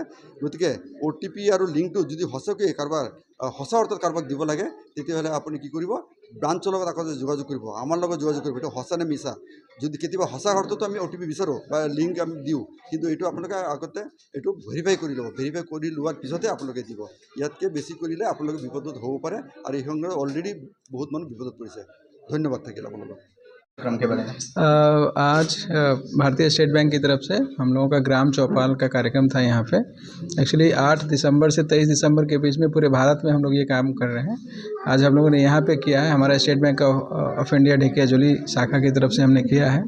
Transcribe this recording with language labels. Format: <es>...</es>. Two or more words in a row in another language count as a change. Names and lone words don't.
<as>গতিকে OTP আৰু লিংকটো যদি সঁচাকৈ সঁচা অৰ্থত কাৰোবাক দিব লাগে, তেতিয়াহ'লে আপুনি কি কৰিব, ব্ৰাঞ্চৰ লগত আকৌ যোগাযোগ কৰিব, আমাৰ লগত যোগাযোগ কৰিব। এইটো সঁচা নে মিছা, যদি কেতিয়াবা সঁচা অৰ্থতো আমি OTP বিচাৰোঁ বা লিংক আমি দিওঁ, কিন্তু এইটো আপোনালোকে আগতে এইটো ভেৰিফাই কৰি ল'ব। ভেৰিফাই কৰি লোৱাৰ পিছতহে আপোনালোকে দিব। ইয়াতকৈ বেছি কৰিলে আপোনালোকে বিপদত হ'ব পাৰে, আৰু এই সংক্ৰান্তত অলৰেডি বহুত মানুহ বিপদত পৰিছে। ধন্যবাদ থাকিল আপোনালোকক।</as> <hi>आज भारतीय स्टेट बैंक की तरफ से हम लोगों का ग्राम चौपाल का कार्यक्रम था यहाँ पे। एक्चुअली 8 दिसंबर से 23 दिसंबर के बीच में पूरे भारत में हम लोग ये काम कर रहे हैं। आज हम लोगों ने यहाँ पे किया है, हमारा स्टेट बैंक ऑफ इंडिया ढेकियाजुली शाखा की तरफ से हमने किया है।</hi>